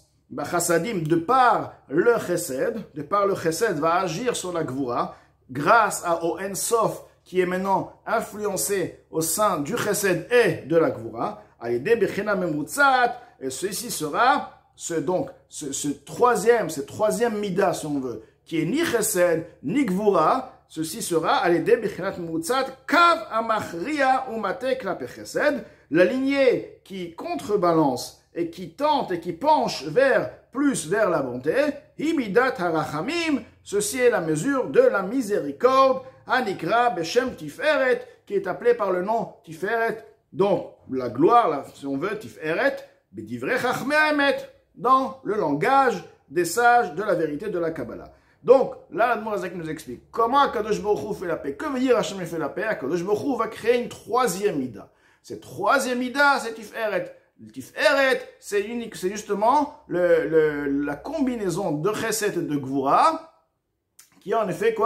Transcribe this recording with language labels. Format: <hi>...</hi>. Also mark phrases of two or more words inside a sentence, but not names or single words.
<fr>Chassadim, de par le chesed, va agir sur la gvura, grâce au En Sof, qui est maintenant influencé au sein du chesed et de la gvura. Et ceci sera cette troisième mida, si on veut, qui est ni chesed, ni gvura. Ceci sera</fr> <he>קו המכריע ומטה כלפי חסד,</he> <fr>la lignée qui contrebalance et qui tente et qui penche plus vers la bonté.</fr> <he>היא מידת הרחמים,</he> <fr>ceci est la mesure de la miséricorde.</fr> <he>הנקרא בשם תפארת,</he> <fr>qui est appelé par le nom tiferet. Donc la gloire, si on veut,</fr> <he>תפארת, בדברי חכמי האמת,</he> <fr>dans le langage des sages de la vérité de la Kabbalah. Donc, là, l'Admorazak nous explique comment</fr> <he>הקדוש ברוך הוא</he> <fr>fait la paix. Que veut dire Hashem fait la paix?</fr> <he>הקדוש ברוך הוא</he> <fr>va créer une troisième Mida. Cette troisième Mida, c'est Tiferet. Le Tiferet, c'est justement la combinaison de Chesed et de Gvura, qui est en effet quoi?</fr>